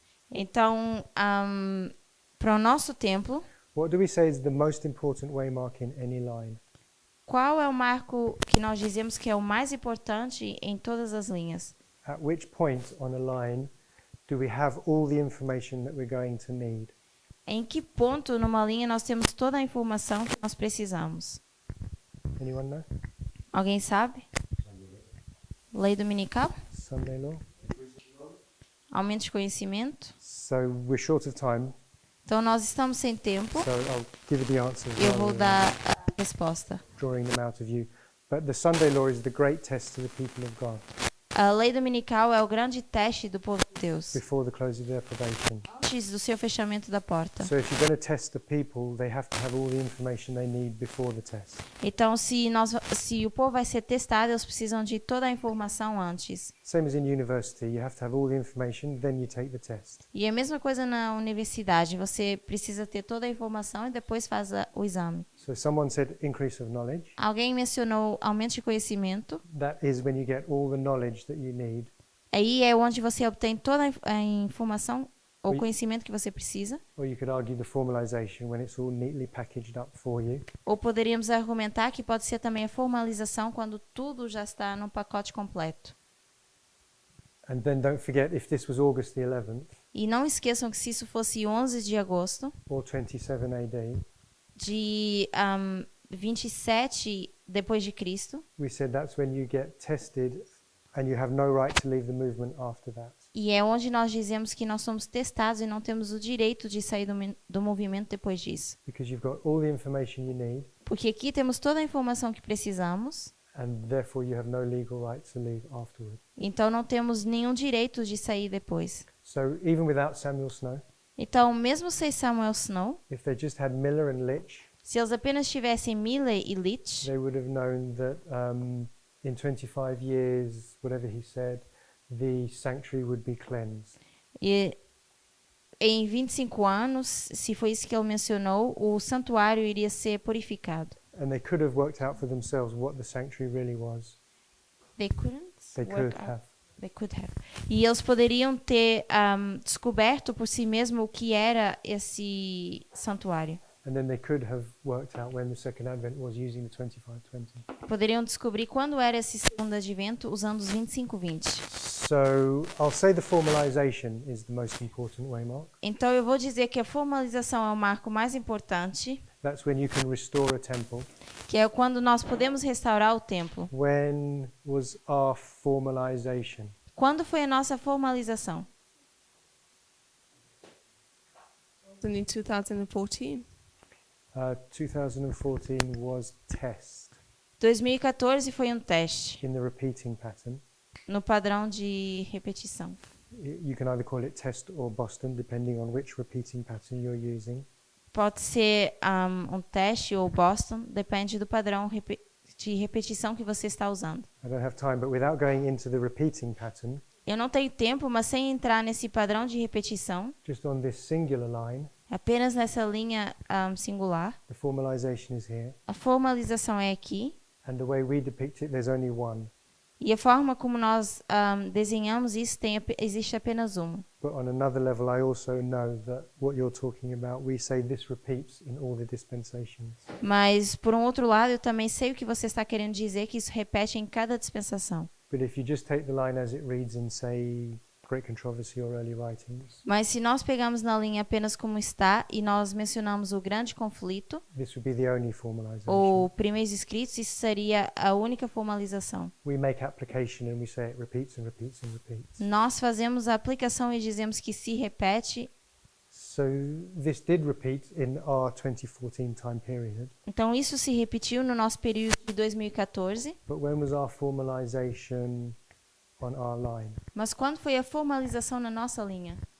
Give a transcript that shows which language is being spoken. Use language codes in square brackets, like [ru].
[pt] Então, para o nosso templo, [en] what do we say is the most important waymark in any line? [pt] qual é o marco que nós dizemos que é o mais importante em todas as linhas? [en] At which point on a line do we have all the information that we're going to need? [pt] Em que ponto numa linha nós temos toda a informação que nós precisamos? [en] Anyone know? [pt] Alguém sabe? Lei dominical? [en] Sunday law? [pt] Aumento de conhecimento? [en] So we're short of time, [pt] Então, nós estamos sem tempo. [en] so I'll give you the answers [pt] Eu [en] rather [pt] vou [en] than [pt] dar a resposta. [en] drawing them out of you. But the Sunday law is the great test to the people of God [pt] A lei dominical é o grande teste do povo de Deus, [en] before the close of their probation. [pt] antes do seu fechamento da porta. [en] So if you're going to test the people, they have to have all the information they need before the test. [pt] Então, se o povo vai ser testado, eles precisam de toda a informação antes. [en] Same as in university, you have to have all the information, then you take the test. [pt] E é a mesma coisa na universidade. Você precisa ter toda a informação e depois faz o exame. [en] So someone said increase of knowledge. [pt] Alguém mencionou aumento de conhecimento. [en] That is when you get all the knowledge that you need. [pt] Aí é onde você obtém toda a informação ou Oi. conhecimento que você precisa. [en] Or you could argue the formalization when it's all neatly packaged up for you. [pt] Ou poderíamos argumentar que pode ser também a formalização quando tudo já está num pacote completo. [en] And then don't forget, if this was August the 11th [pt] E não esqueçam que se isso fosse 11 de agosto [en] or 27 AD, [pt] de 27 depois de Cristo, [en] we said that's when you get tested and you have no right to leave the movement after that. [pt] e é onde nós dizemos que nós somos testados e não temos o direito de sair do movimento depois disso. [en] Because you've got all the information you need, [pt] Porque aqui temos toda a informação que precisamos, [en] and therefore you have no legal right to leave afterward. [pt] então não temos nenhum direito de sair depois. [en] So even without Samuel Snow, [pt] Então, mesmo sem Samuel Snow, [en] if they just had Miller and Litch, [pt] se eles apenas tivessem Miller e Litch, [en] they would have known that in 25 years, whatever he said, the sanctuary would be cleansed. [pt] e em 25 anos, se foi isso que ele mencionou, o santuário iria ser purificado. [en] And they could have worked out for themselves what the sanctuary really was. They couldn't They work could out. have. They could have. [pt] E eles poderiam ter descoberto por si mesmo o que era esse santuário. [en] And then they could have worked out when the second advent was using the 25-20. [pt] Poderiam descobrir quando era esse segundo advento usando os 25-20. [en] So I'll say the formalization is the most important way, Mark. [pt] Então eu vou dizer que a formalização é o marco mais importante, [en] That's when you can restore a temple. [pt] que é quando nós podemos restaurar o templo. [en] When was our formalization? [pt] Quando foi a nossa formalização? [en] In 2014. 2014 was test [pt] 2014 foi um teste [en] in the repeating pattern. [pt] no padrão de repetição. [en] You can either call it test or Boston, depending on which repeating pattern you're using. [pt] Pode ser um teste ou Boston, depende do padrão de repetição que você está usando. [en] I don't have time, but without going into the repeating pattern, [pt] Eu não tenho tempo, mas sem entrar nesse padrão de repetição, [en] just on this singular line, [pt] apenas nessa linha singular, [en] the formalization is here. [pt] a formalização é aqui, [en] And the way we depict it, there's only one. [pt] e a forma como nós desenhamos isso existe apenas uma. [en] But on another level, I also know that what you're talking about, we say this repeats in all the dispensations. [pt] Mas, por um outro lado, eu também sei o que você está querendo dizer, que isso repete em cada dispensação. [en] But if you just take the line as it reads in, say, Great Controversy or early writings, [pt] Mas se nós pegamos na linha apenas como está e nós mencionamos o grande conflito [en] this would be the only formalization. [pt] ou primeiros escritos, isso seria a única formalização. [en] We make application and we say it repeats and repeats and repeats. [pt] Nós fazemos a aplicação e dizemos que se repete. [en] So this did repeat in our 2014 time period. [pt] Então isso se repetiu no nosso período de 2014. [en] But when was our formalization on our line? [pt] Mas quando foi a formalização na nossa linha?